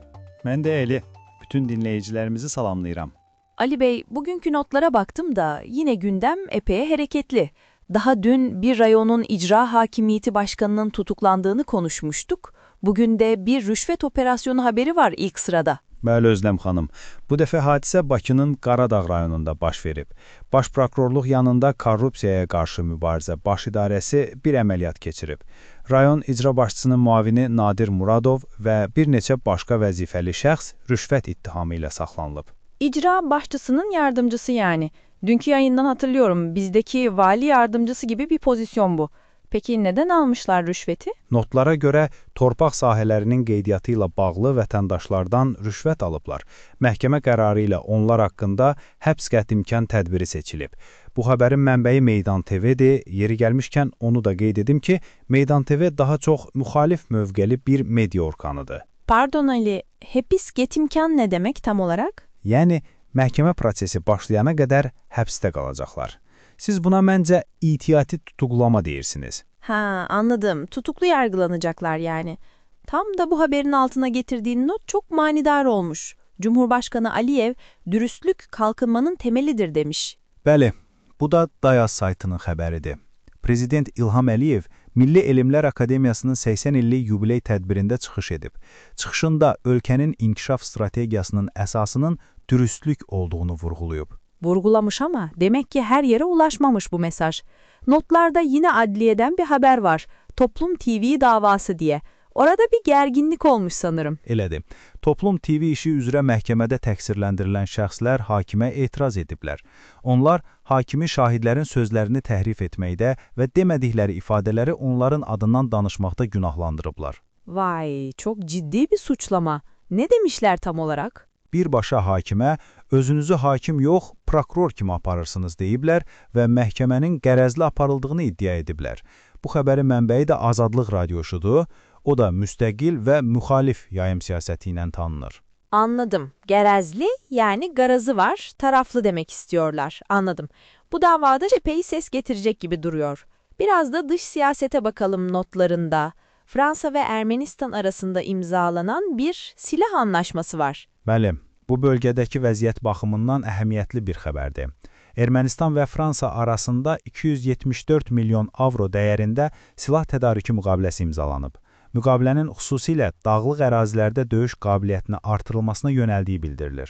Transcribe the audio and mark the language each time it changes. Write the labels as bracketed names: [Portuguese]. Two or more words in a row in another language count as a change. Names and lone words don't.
[Turkish] Ben de Eli. Bütün dinleyicilerimizi salamlayıram. Ali Bey, bugünkü notlara baktım da yine gündem epey hareketli. Daha dün bir rayonun icra hakimiyeti başkanının tutuklandığını konuşmuştuk. Bugün de bir rüşvet operasyonu haberi var ilk sırada. [Azerbaijani] Bəli Özlem xanım, bu dəfə hadisə Bakının Qaradağ rayonunda baş verib. Baş prokurorluq yanında korrupsiyaya qarşı mübarizə baş idarəsi bir əməliyyat keçirib. Rayon icra başçısının müavini Nadir Muradov və bir neçə başqa vəzifəli şəxs rüşvət ittihamı ilə saxlanılıb. İcra başçısının yardımcısı yani. Dünkü yayından hatırlıyorum, bizdeki vali yardımcısı gibi bir pozisyon bu. Peki neden almışlar rüşveti? Notlara görə torpaq sahələrinin qeydiyyatı ilə bağlı vətəndaşlardan rüşvət alıblar. Məhkəmə qərarı ilə onlar haqqında həbs qətimkan tədbiri seçilib. Bu xəbərin mənbəyi Meydan TV-dir. Yeri gəlmişkən onu da qeyd edim ki, Meydan TV daha çox müxalif mövqeli bir media orqanıdır. [Turkish] Pardon Ali, [Azerbaijani] həbs qətimkan [Turkish] ne demek tam olarak? [Azerbaijani] Yəni, məhkəmə prosesi başlayana qədər həbsdə qalacaqlar. Siz buna məncə [Turkish] ihtiyati tutuklama [Azerbaijani] deyirsiniz. [Turkish] Ha, anladım. Tutuklu yargılanacaklar yani. Tam da bu haberin altına getirdiğin not çok manidar olmuş. Cumhurbaşkanı Aliyev, dürüstlük kalkınmanın temelidir demiş. [Azerbaijani] Bəli, bu da Dayaz saytının xəbəridir. Prezident İlham Əliyev Milli Elmlər Akademiyasının 80 illik yubiley tədbirində çıxış edib. Çıxışında ölkənin inkişaf strategiyasının əsasının dürüstlük olduğunu vurğulayıb. [Turkish] Vurgulamış ama demek ki her yere ulaşmamış bu mesaj. Notlarda yine adliyeden bir haber var. Toplum TV davası diye. Orada bir gerginlik olmuş sanırım. [Azerbaijani] Elədir. Toplum TV işi üzrə məhkəmədə təqsirləndirilən şəxslər hakimə etiraz ediblər. Onlar hakimi şahidlərin sözlərini təhrif etməkdə və demədikləri ifadələri onların adından danışmaqda günahlandırıblar. [Turkish] Vay, çok ciddi bir suçlama. Ne demişler tam olarak? [Azerbaijani] Birbaşa hakimə özünüzü hakim yox, prokuror kimi aparırsınız deyiblər və məhkəmənin qərəzli aparıldığını iddia ediblər. Bu xəbərin mənbəyi də Azadlıq Radiosudur. O da müstəqil və müxalif yayım siyasəti ilə tanınır. [Turkish] Anladım. Gerezli yani garazı var, taraflı demek istiyorlar. Anladım. Bu davada epey ses getirecek gibi duruyor. Biraz da dış siyasete bakalım notlarında. Fransa ve Ermenistan arasında imzalanan bir silah anlaşması var. [Azerbaijani] Bəli, bu bölgədəki vəziyyət baxımından əhəmiyyətli bir xəbərdir. Ermənistan və Fransa arasında 274 milyon avro dəyərində silah tədarükü müqaviləsi imzalanıb. Müqavilənin xüsusilə dağlıq ərazilərdə döyüş qabiliyyətini artırılmasına yönəldiyi bildirilir.